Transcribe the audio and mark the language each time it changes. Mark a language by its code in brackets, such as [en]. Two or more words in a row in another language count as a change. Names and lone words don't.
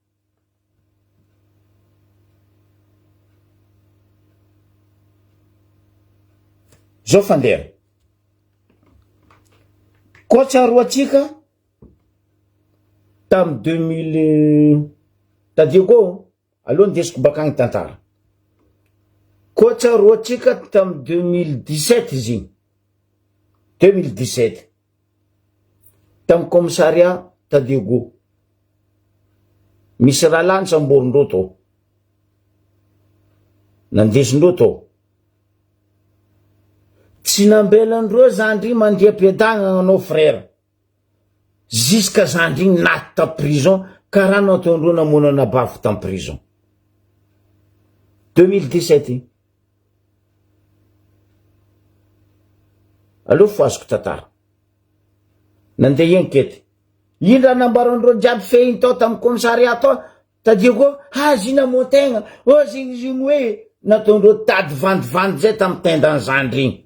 [mg] Zao fandeha koa tsaroatsika tamy 2000 tadiako aloha ndesiko bakagny tantara. Koa tsaroatsika tamy 2017 izy 2017 tamy commissariat tadiego misy raha lany samborindreo to, nandesindreo to, tsy nambelandreo zandry mandeha piadagna anao frère, jusqu'à zandry naty ta prison karaha nataondreo namonana bafo tam prison 2017. Allo foaziko tantara nandeha enquête, indra nambarandreo jiaby fehiny tao tamy commissariat tao tadiako azina motegna zigny hoe nataondreo tady vandivandy zay tamy tendany zandry igny.